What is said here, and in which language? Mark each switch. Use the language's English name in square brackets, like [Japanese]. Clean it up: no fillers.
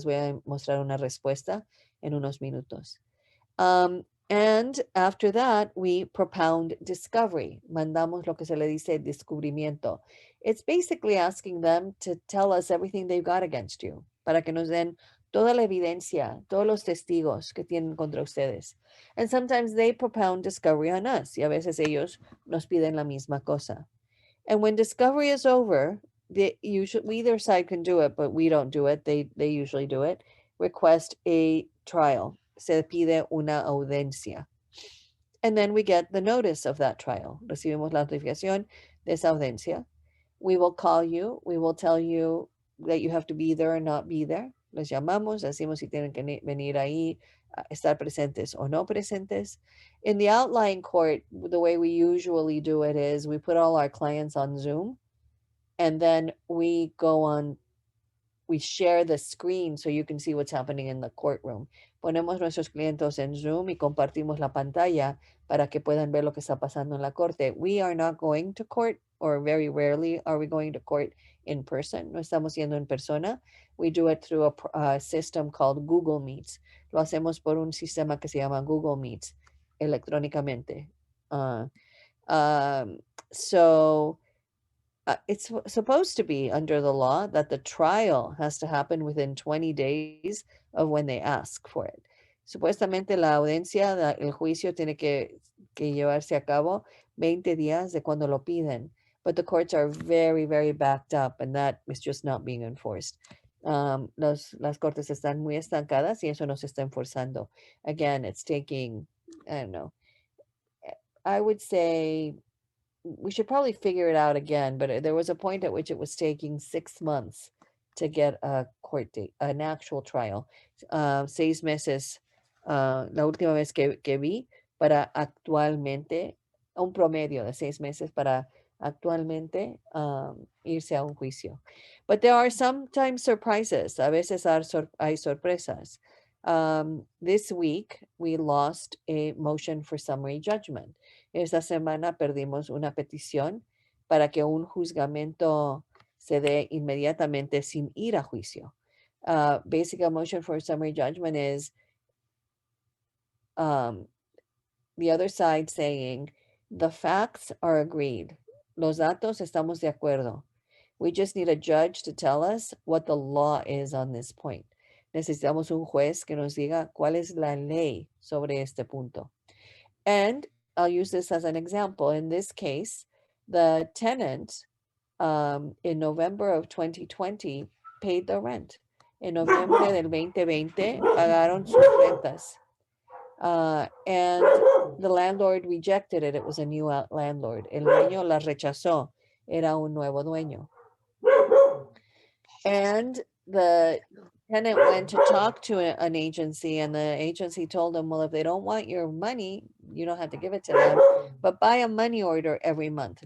[Spanish] Les voy a mostrar una respuesta en unos minutos. [English] And after that, we propound discovery. [Spanish] Mandamos lo que se le dice descubrimiento. [English] It's basically asking them to tell us everything they've got against you, [Spanish] para que nos den toda la evidencia, todos los testigos que tienen contra ustedes. [English] And sometimes they propound discovery on us, [Spanish] y a veces ellos nos piden la misma cosa. [English] And when discovery is over, either side can do it, but we don't do it. They usually do it. Request a trial. [Spanish] Se pide una audiencia. [English] And then we get the notice of that trial. [Spanish] Recibimos la notificación de esa audiencia. [English] We will call you. We will tell you that you have to be there or not be there. [Spanish] Les llamamos, decimos si tienen que venir ahí, estar presentes o no presentes. [English] In the outlying court, the way we usually do it is we put all our clients on Zoom, and then we share the screen so you can see what's happening in the courtroom. [Spanish] Ponemos nuestros clientes en Zoom y compartimos la pantalla para que puedan ver lo que está pasando en la corte. [English] We are not going to court, or very rarely are we going to court in person. [Spanish] No estamos yendo en persona. [English] We do it through a system called Google Meets. [Spanish] Lo hacemos por un sistema que se llama Google Meets electrónicamente. [English] So it's supposed to be under the law that the trial has to happen within 20 days of when they ask for it. [Spanish] Supuestamente la audiencia, el juicio tiene que llevarse a cabo 20 días de cuando lo piden. [English] But the courts are very, very backed up, and that is just not being enforced. [Spanish] Las cortes están muy estancadas y eso no se está enforzando. [English] Again, it's taking, I don't know, I would say we should probably figure it out again, but there was a point at which it was taking 6 months to get a court date, an actual trial. [Spanish] 6 meses, la última vez que vi, para actualmente, un promedio de 6 meses para actualmente irse a un juicio. [English] But there are sometimes surprises. [Spanish] A veces hay sorpresas. [English] This week, we lost a motion for summary judgment. [Spanish] Esta semana perdimos una petición para que un juzgamento se dé inmediatamente sin ir a juicio. [English] Basic motion for summary judgment is the other side saying, the facts are agreed. [Spanish] Los datos estamos de acuerdo. [English] We just need a judge to tell us what the law is on this point. [Spanish] Necesitamos un juez que nos diga cuál es la ley sobre este punto. [English] And I'll use this as an example. In this case, the tenant in November of 2020 paid the rent. [Spanish] En noviembre del 2020 pagaron sus rentas. [English] And the landlord rejected it. It was a new landlord. [Spanish] El dueño la rechazó. Era un nuevo dueño. [English] And the tenant went to talk to an agency, and the agency told them, well, if they don't want your money, you don't have to give it to them, but buy a money order every month.